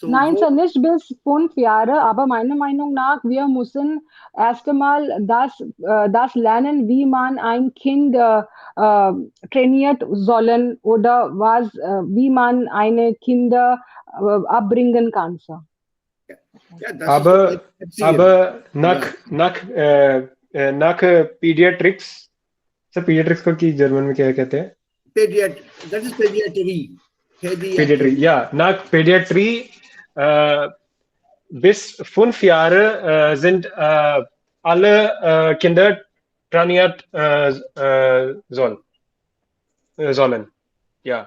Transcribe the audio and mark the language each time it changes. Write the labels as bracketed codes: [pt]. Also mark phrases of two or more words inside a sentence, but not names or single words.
[de] Nein, Sir, nicht bis 5 Jahre, aber meiner Meinung nach, wir müssen erst einmal das lernen, wie man ein Kind trainiert sollen oder wie man eine Kinder abbringen kann. Sir. Ja, das aber nach Pediatrics, so Pediatrics [hi] को की जर्मन में क्या कहते हैं? [en] That is Pediatry. [de] Pediatry, ja. Nach Pediatry bis 5 Jahre sind alle Kinder trainiert sollen. Ja.